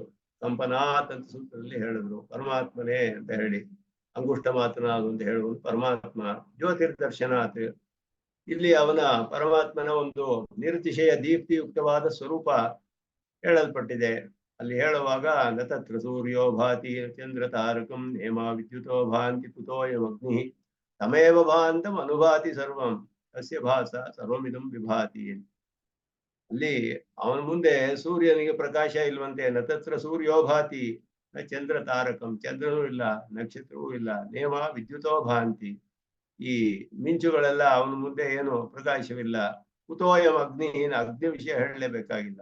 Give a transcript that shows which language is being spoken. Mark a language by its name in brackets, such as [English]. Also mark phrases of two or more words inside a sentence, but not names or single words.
[Kannada] ಕಂಪನಾತ್ ಅಂತ ಸೂತ್ರದಲ್ಲಿ ಹೇಳಿದ್ರು ಪರಮಾತ್ಮನೇ ಅಂತ ಹೇಳಿ. ಅಂಗುಷ್ಟ ಮಾತನಾದು ಅಂತ ಹೇಳುವುದು ಪರಮಾತ್ಮ. ಜ್ಯೋತಿರ್ದರ್ಶನಾತ್ ಇಲ್ಲಿ ಅವನ ಪರಮಾತ್ಮನ ಒಂದು ನಿರತಿಶಯ ದೀಪ್ತಿಯುಕ್ತವಾದ ಸ್ವರೂಪ ಹೇಳಲ್ಪಟ್ಟಿದೆ. ಅಲ್ಲಿ ಹೇಳುವಾಗ [Sanskrit] ನತತ್ರ ಸೂರ್ಯೋ ಭಾತಿ ಚಂದ್ರ ತಾರಕಂ ಹೇಮ ವಿದ್ಯುತೋ ಭಾಂತಿ ಕುತೋಯಮಗ್ನಿ ತಮೇವ ಭಾಂತಂ ಅನುಭಾತಿ ಸರ್ವಂ ತಸ್ಯ ಭಾಸ ಸರ್ವಮಿದಂ ವಿಭಾತಿ. [Kannada] ಅಲ್ಲಿ ಅವನ ಮುಂದೆ ಸೂರ್ಯನಿಗೆ ಪ್ರಕಾಶ ಇಲ್ವಂತೆ. [Sanskrit] ನತತ್ರ ಸೂರ್ಯೋಭಾತಿ ನ ಚಂದ್ರ ತಾರಕಂ, [Kannada] ಚಂದ್ರನೂ ಇಲ್ಲ, ನಕ್ಷತ್ರವೂ ಇಲ್ಲ. [Sanskrit] ನೇಮ ವಿದ್ಯುತೋ ಭಾಂತಿ, [Kannada] ಈ ಮಿಂಚುಗಳೆಲ್ಲ ಅವನ ಮುಂದೆ ಏನು ಪ್ರಕಾಶವಿಲ್ಲ. [Sanskrit] ಕುತೋಯಂ ಅಗ್ನಿ, [Kannada] ಅಗ್ನಿ ವಿಷಯ ಹೇಳಲೇಬೇಕಾಗಿಲ್ಲ.